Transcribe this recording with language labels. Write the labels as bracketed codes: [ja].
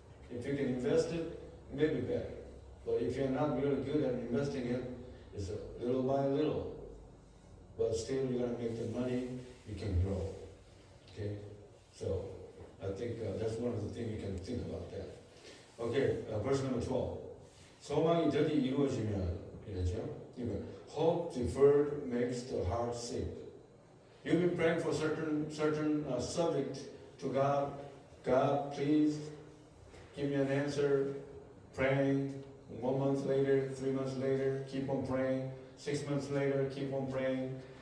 [en] If you can invest it, maybe better. But if you're not really good at investing it, it's a little by little. But still, you're gonna make the money. You can grow. Okay, so I think that's one of the things you can think about that. Okay, verse number 12. [ko] 소망이 더디 이루어지면 이랬죠. [en] Hope deferred makes the heart sick. You've been praying for certain subject to God. God, please give me an answer. Praying. 1 month later, 3 months later, keep on praying. 6 months later, keep on praying.